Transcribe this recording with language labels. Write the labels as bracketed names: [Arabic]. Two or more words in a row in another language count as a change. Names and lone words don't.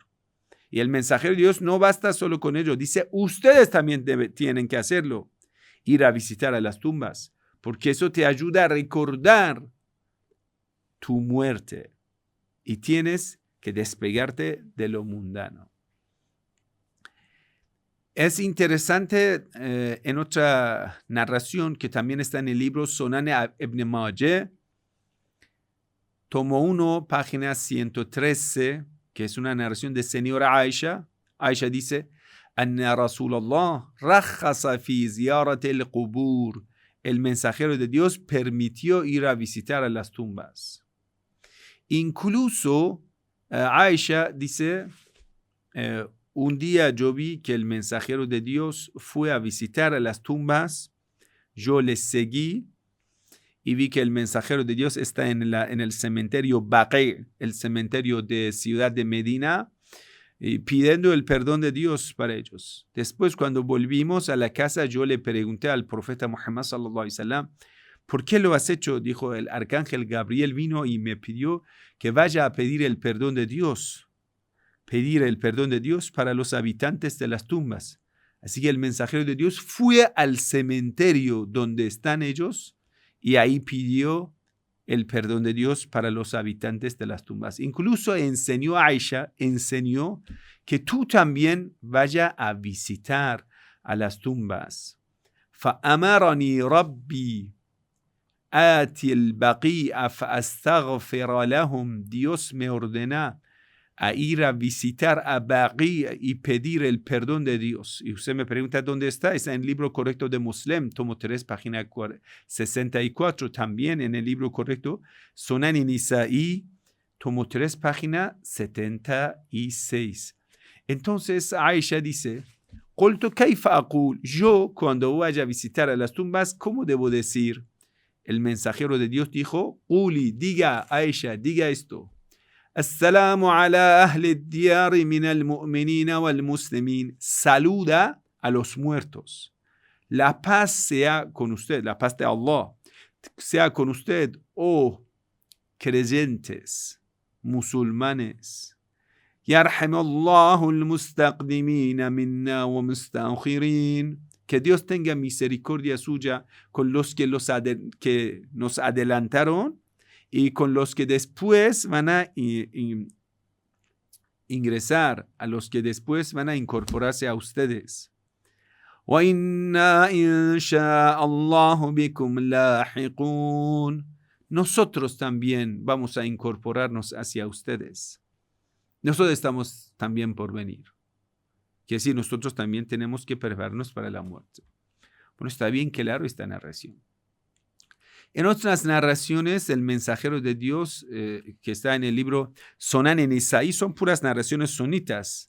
[Spanish] Y el mensajero de Dios no basta solo con ello, dice, ustedes también tienen que hacerlo, ir a visitar a las tumbas, porque eso te ayuda a recordar tu muerte y tienes que despegarte de lo mundano. Es interesante en otra narración que también está en el libro Sunan Ibn Majah, tomo 1, página 113, que es una narración de señora Aisha. [Arabic] Aisha dice, أن رسول الله رخص في زيارة القبور. [Spanish] El mensajero de Dios permitió ir a visitar a las tumbas. Incluso Aisha dice, un día yo vi que el mensajero de Dios fue a visitar a las tumbas, yo les seguí y vi que el mensajero de Dios está en el cementerio Baqi, el cementerio de Ciudad de Medina, y pidiendo el perdón de Dios para ellos. Después, cuando volvimos a la casa, yo le pregunté al profeta Muhammad [Arabic] صلى الله عليه وسلم, [Spanish] ¿por qué lo has hecho? Dijo, el arcángel Gabriel vino y me pidió que vaya a pedir el perdón de Dios. Pedir el perdón de Dios para los habitantes de las tumbas. Así que el mensajero de Dios fue al cementerio donde están ellos y ahí pidió el perdón de Dios para los habitantes de las tumbas. Incluso Aisha enseñó que tú también vaya a visitar a las tumbas. [Arabic] فَأَمَرَنِي رَبِّي آتِ الْبَقِيعَ فَأَسْتَغْفِرَ لَهُمْ. [Spanish] Dios me ordena a ir a visitar a Baqi y pedir el perdón de Dios. Y usted me pregunta dónde está. Está en el libro correcto de Muslim, tomo 3, página 64. También en el libro correcto Sunan Nisa'i, tomo 3, página 76. Entonces Aisha dice, [Arabic] قلت كيف أقول. [Spanish] Yo cuando vaya a visitar a las tumbas, ¿cómo debo decir? El mensajero de Dios dijo, Uli, diga Aisha, diga esto. [Arabic] السلام على أهل الديار من المؤمنين والمسلمين. [Spanish] Saluda a los muertos. La paz sea con usted, la paz de Allah sea con usted, oh creyentes, musulmanes. [Arabic] يرحم الله المستقدمين منا والمستأخرين. [Spanish] Que Dios tenga misericordia suya con los que nos adelantaron y con los que después van a ingresar, a los que después van a incorporarse a ustedes. [Arabic] وَإِنَّا إِنْ شَاءَ اللَّهُ بِكُمْ لَاحِقُونَ. [Spanish] Nosotros también vamos a incorporarnos hacia ustedes. Nosotros estamos también por venir. Quiere decir, nosotros también tenemos que prepararnos para la muerte. Bueno, está bien claro esta narración. En otras narraciones, el mensajero de Dios, que está en el libro Sunan Nisa'i, son puras narraciones sunitas.